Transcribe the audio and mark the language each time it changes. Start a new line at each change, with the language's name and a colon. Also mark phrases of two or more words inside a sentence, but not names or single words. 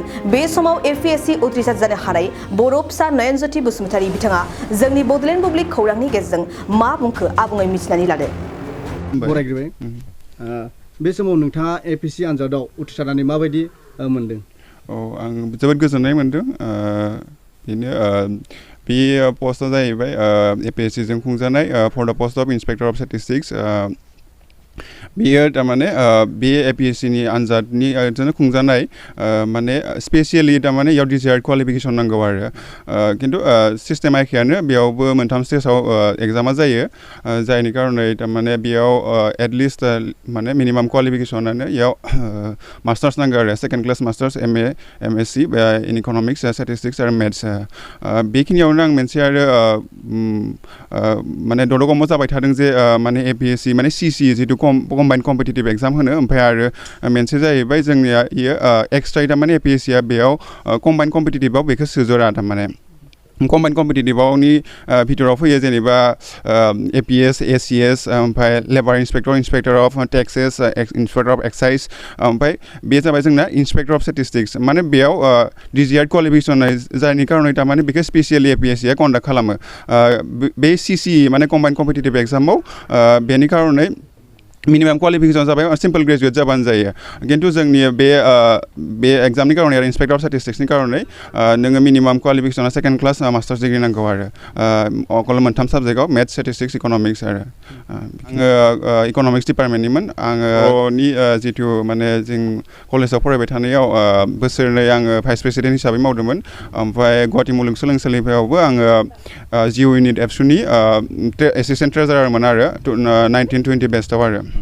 Bodo: बे समाव APSC उथ्रिसार जानो हानाय बर' फिसा नयनज बसुमतारि बिथाङा जोंनि बडलेण्ड बुब्लि खौरांनि गेजेरजों मा बुंखो आबुङै मिथिनानै लादो। बरायग्रोबाय बे समाव नोंथाङा APSC आनजादाव उथ्रिसारनानै माबायदि मोनदों? आं जोबोद गोजोननाय मोनदों। बेनो बे पस्टआ जाहैबाय APSC जों खुंजानाय
English: for the post of Inspector of Statistics.
Bodo: बेयो तारमाने बे APSC नि आनजादनि जों खुंजानाय माने स्पेशली तारमाने याव
English: desired qualification
Bodo: नांगौ आरो किन्तु सिस्टेम एखेयानो बेयावबो मोनथाम स्टेजाव एग्जामा जायो जायनि कारणे तारमाने बेयाव एटलिस्ट माने
English: minimum qualificationano
Bodo: याव मास्टार्स नांगौ आरो
English: second class masters MA MSc in economics statistics
Bodo: आरो मैथ्स बेखिनियावनो आं मोनसे आरो माने दडगम जाबाय थादों जे माने APSC माने CC जितु
English: combined competitive exam
Bodo: होनो ओमफ्राय आरो मोनसे जाहैबाय जोंनिया इयो एक्सट्रा तारमाने APSC आ बेयाव
English: combined competitiveao
Bodo: बेखौ सोजरा तारमाने
English: combined competitiveaoni
Bodo: भितराव फैयो जेनेबा APS ACS ओमफ्राय
English: labour inspector of taxes inspector of excise
Bodo: ओमफ्राय बे जाबाय जोंना
English: inspector of statistics
Bodo: माने बेयाव
English: desired qualification
Bodo: जायनि कारणे तारमाने बेखौ स्पेशली APSC आ कन्डाक्ट खालामो। बे CC माने
English: combined competitive examao
Bodo: बेनि कारणे
English: minimum qualification
Bodo: जाबाय
English: simple graduate
Bodo: जाबानो जायो किन्तु जोंनि बे एग्जामनि कारणे आरो
English: inspector of statisticsni
Bodo: कारणे नोङो
English: minimum qualificationa second class masters degree
Bodo: नांगौ आरो अकल मोनथाम साबजेक्टआव
English: maths statistics economics
Bodo: आरो आङो
English: economics departmentnimwn
Bodo: आङोनि जितु माने जों कलेजाव फरायबाय थानायाव बोसोरनै आङो
English: vice president
Bodo: हिसाबै मावदोंमोन ओमफ्राय गुवाहाटी मुलुगसोलोंसालियावबो आङो जिउ इउनिट एबसुनि
English: assistant treasurermwn
Bodo: आरो 1920 बेस्टआव आरो